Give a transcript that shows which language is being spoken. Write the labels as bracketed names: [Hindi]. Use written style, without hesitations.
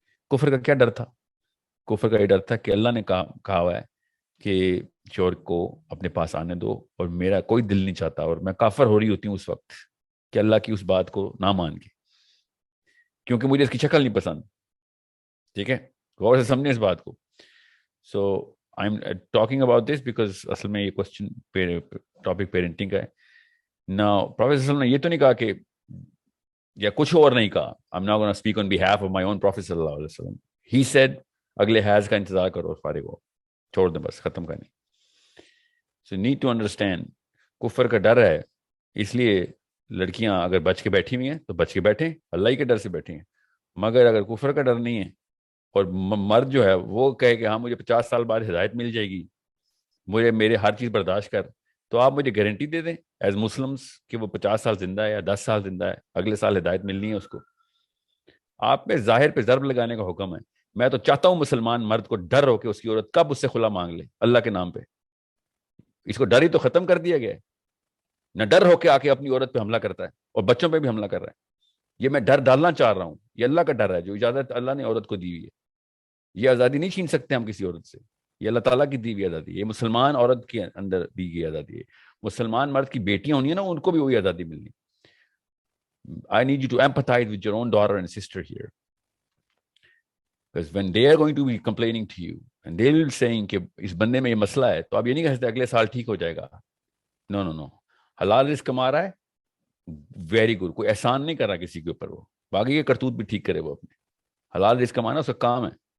[Urdu] کفر کا کیا ڈر تھا؟ کفر کا یہ ڈر تھا کہ اللہ نے کہا ہوا ہے کہ شوہر کو اپنے پاس آنے دو, اور میرا کوئی دل نہیں چاہتا, اور میں کافر ہو رہی ہوتی ہوں اس وقت کہ اللہ کی اس بات کو نہ مان کے, کیونکہ مجھے اس کی شکل نہیں پسند. ٹھیک ہے, غور سے سمجھیں اس بات کو. [English] so I am talking about this because [Urdu] اصل میں یہ کوشچن ٹاپک پیرنٹنگ کا ہے. نا پروفیسر صلی اللہ علیہ وسلم نے یہ تو نہیں کہا کہ, یا کچھ اور نہیں کہا. [English] I'm not going to speak on behalf of my own Prophet صلی اللہ علیہ وسلم. He said [Urdu] اگلے حیض کا انتظار کرو, فارغ ہو, چھوڑ دیں, بس ختم کرنے. [English] So need to understand, [Urdu] کفر کا ڈر ہے, اس لیے لڑکیاں اگر بچ کے بیٹھی ہوئی ہیں تو بچ کے بیٹھیں, اللہ ہی کے ڈر سے بیٹھی ہیں. مگر اگر کفر کا ڈر نہیں ہے اور مرد جو ہے وہ کہے کہ ہاں مجھے 50 سال بعد ہدایت مل جائے گی, مجھے میرے ہر چیز برداشت کر, تو آپ مجھے گارنٹی دے دیں ایز مسلمس کہ وہ 50 سال زندہ ہے یا 10 سال زندہ ہے, اگلے سال ہدایت ملنی ہے اس کو. آپ پہ ظاہر پہ ضرب لگانے کا حکم ہے. میں تو چاہتا ہوں مسلمان مرد کو ڈر ہو کہ اس کی عورت کب اس سے خلا مانگ لے اللہ کے نام پہ. اس کو ڈر ہی تو ختم کر دیا گیا ہے. نہ ڈر ہو کے آ کے اپنی عورت پہ حملہ کرتا ہے اور بچوں پہ بھی حملہ کر رہا ہے. یہ میں ڈر ڈالنا چاہ رہا ہوں, یہ اللہ کا ڈر ہے جو اجازت اللہ نے عورت کو دی ہوئی ہے. یہ آزادی نہیں چھین سکتے ہم کسی عورت سے, یہ اللہ تعالیٰ کی دی ہوئی آزادی ہے. یہ مسلمان عورت کے اندر دی گئی آزادی ہے. مسلمان مرد کی بیٹیاں ہونی ہیں نا, ان کو بھی وہی آزادی ملنی. [English] I need you to empathize with your own daughter and sister here. Because when they are going to be complaining to you and they will be saying [Urdu] کہ اس بندے میں یہ مسئلہ ہے, تو آپ یہ نہیں کہہ سکتے اگلے سال ٹھیک ہو جائے گا. نو, حلال رزق کما رہا ہے, ویری گڈ, کوئی احسان نہیں کر رہا کسی کے اوپر. وہ باقی کے کرتوت بھی ٹھیک کرے, وہ اپنے حلال رزق کمانا اس کا کام ہے.